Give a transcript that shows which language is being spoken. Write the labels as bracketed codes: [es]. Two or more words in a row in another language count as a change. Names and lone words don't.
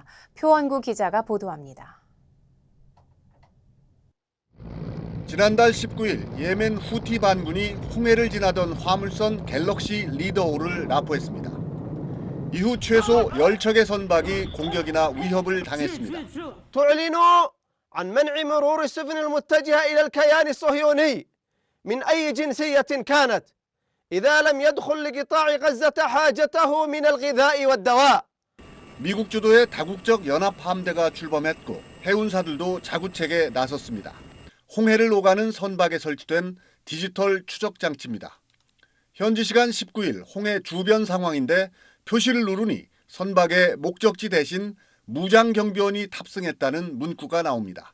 [ko] 표원구 기자가 보도합니다. 지난달 19일 예멘 후티 반군이 홍해를 지나던 화물선 갤럭시 리더호를 납포했습니다. 이후 최소 10척의 선박이 공격이나 위협을 당했습니다. [ar] تعلن عن منع مرور السفن المتجهة إلى الكيان الصهيوني من أي جنسية كانت إذا لم يدخل لقطاع غزة حاجته من الغذاء والدواء. [ko] 미국 주도의 다국적 연합 함대가 출범했고 해운사들도 자구책에 나섰습니다. 홍해를 오가는 선박에 설치된 디지털 추적 장치입니다. 현지 시간 19일 홍해 주변 상황인데 표시를 누르니 선박의 목적지 대신 무장 경비원이 탑승했다는 문구가 나옵니다.